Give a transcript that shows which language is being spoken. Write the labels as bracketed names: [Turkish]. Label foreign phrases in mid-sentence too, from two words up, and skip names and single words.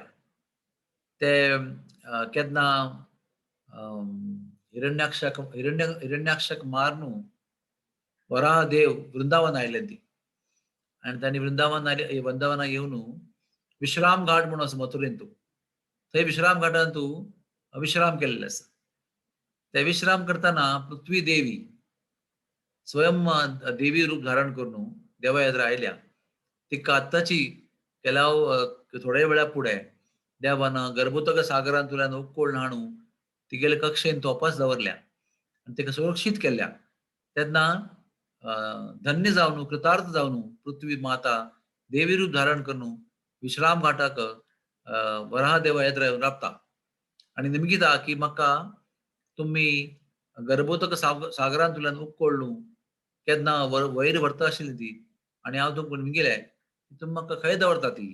[Konkani] ते केन्ना हिरण्याक्षक मारून वराह देव वृंदावन आयले ती आणि तांणी वृंदावना येवन विश्राम घाट म्हणून आसा मथुरेंत. थंय विश्राम घाटांत विश्राम केल्ले आसा. ते विश्राम करतना पृथ्वी देवी स्वयं देवी रूप धारण करून देवा येद्र आयल्या. तिका आत्ताची केल्या थोड्या वेळा फुडें देवान गर्भोदक सागरांतल्यान उकळून हाडून तिगेले कक्षेन तोपास दवरल्या आनी तिका सुरक्षीत केल्या. तेन्ना धन्य जावन कृतार्थ जावन पृथ्वी माता देवी रूप धारण करून विश्राम घाटाक वराह देवा येद्र राबता आनी निमगिता की म्हाका तुम्ही गर्भोदक सागरांतल्यान उकळून केन्ना वयर व्हरता आशिल्ली ती आनी हांव तुमकां निमगिले तुमी म्हाका खंय दवरता ती.